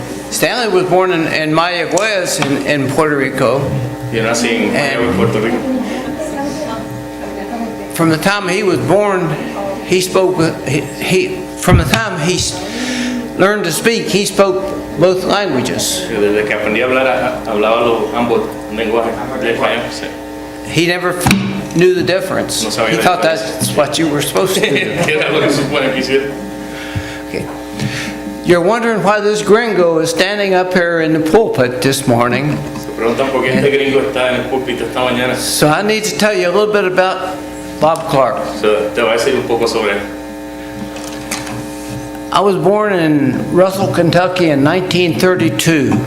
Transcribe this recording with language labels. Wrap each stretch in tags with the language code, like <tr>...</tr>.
<en>Stanley was born in Mayagüez in Puerto Rico.</en> <es>Yo nací en Mayagüez, Puerto Rico.</es> <en>From the time he was born, he spoke. From the time he learned to speak, he spoke both languages.</en> <es>Desde que aprendí a hablar, hablaba ambos lenguajes, inglés y español. Sí.</es> <en>He never knew the difference.</en> <es>No sabía</es> <en>He</en> <es>la</es> <en>thought</en> <es>diferencia.</es> <en>that's what you were supposed to do.</en> <es>Era lo que se supone que hiciera.</es> <en>Okay. You're wondering why this gringo is standing up here in the pulpit this morning.</en> <es>Se preguntan por qué este gringo está en el púlpito esta mañana.</es> <en>So I need to tell you a little bit about Bob Clark.</en> <es>Te voy a decir un poco sobre él.</es> <en>I was born in Russell, Kentucky in 1932.</en>